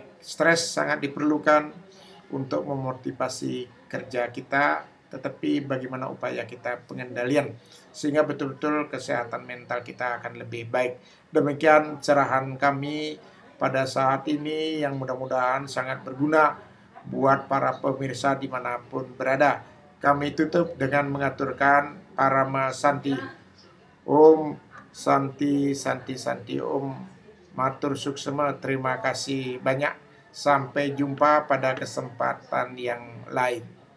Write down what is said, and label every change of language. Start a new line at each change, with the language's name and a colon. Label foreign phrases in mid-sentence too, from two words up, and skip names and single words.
Indonesian: Stres sangat diperlukan untuk memotivasi kerja kita, tetapi bagaimana upaya kita pengendalian sehingga betul-betul kesehatan mental kita akan lebih baik. Demikian cerahan kami pada saat ini yang mudah-mudahan sangat berguna buat para pemirsa dimanapun berada. Kami tutup dengan mengaturkan Parama Santi.
Sanskrit: Om Santi Santi Santi Om
Balinese: Matur Suksema.
Indonesian: Terima kasih banyak. Sampai jumpa pada kesempatan yang lain.